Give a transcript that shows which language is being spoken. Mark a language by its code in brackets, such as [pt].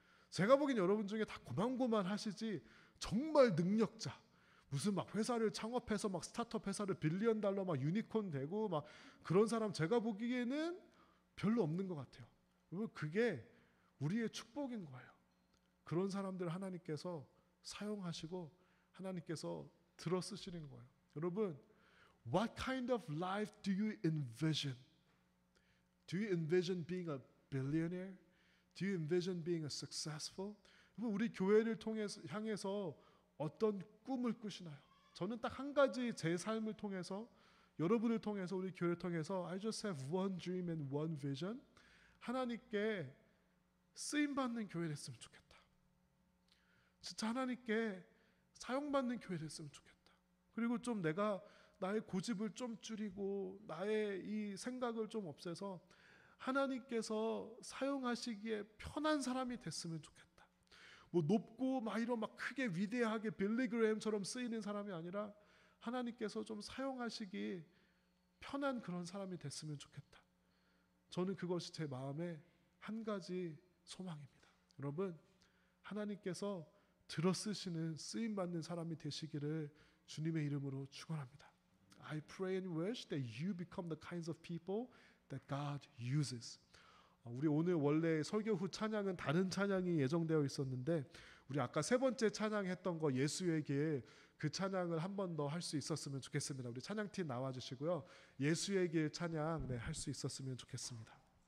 [ko] 제가 보기엔 여러분 중에 다 고만고만 하시지 정말 능력자 무슨 막 회사를 창업해서 막 스타트업 회사를 빌리언 달러 막 유니콘 되고 막 그런 사람 제가 보기에는 별로 없는 것 같아요. 그게 우리의 축복인 거예요. 그런 사람들 하나님께서 사용하시고 하나님께서 들어 쓰시는 거예요. [en] 여러분, what kind of life do you envision? Do you envision being a billionaire? Do you envision being a successful? [ko] 우리 교회를 향해서 어떤 꿈을 꾸시나요? 저는 딱 한 가지 제 삶을 통해서 여러분을 통해서 우리 교회를 통해서 [en] I just have one dream and one vision. [ko] 하나님께 쓰임 받는 교회 됐으면 좋겠다. 진짜 하나님께 사용받는 교회 됐으면 좋겠다. 그리고 좀 내가 나의 고집을 좀 줄이고 나의 이 생각을 좀 없애서 하나님께서 사용하시기에 편한 사람이 됐으면 좋겠다. 뭐 높고 막 이런 막 크게 위대하게 빌리 그레햄처럼 쓰이는 사람이 아니라 하나님께서 좀 사용하시기 편한 그런 사람이 됐으면 좋겠다. 저는 그것이 제 마음의 한 가지 소망입니다. 여러분, 하나님께서 들어 쓰시는 쓰임 받는 사람이 되시기를 주님의 이름으로 축원합니다. [en] I pray and wish that you become the kinds of people that God uses. [ko] 우리 오늘 원래 설교 후 찬양은 다른 찬양이 예정되어 있었는데 우리 아까 세 번째 찬양했던 거 예수에게 그 찬양을 한 번 더 할 수 있었으면 좋겠습니다. 우리 찬양팀 나와 주시고요. 예수에게 찬양 할 수 있었으면 좋겠습니다.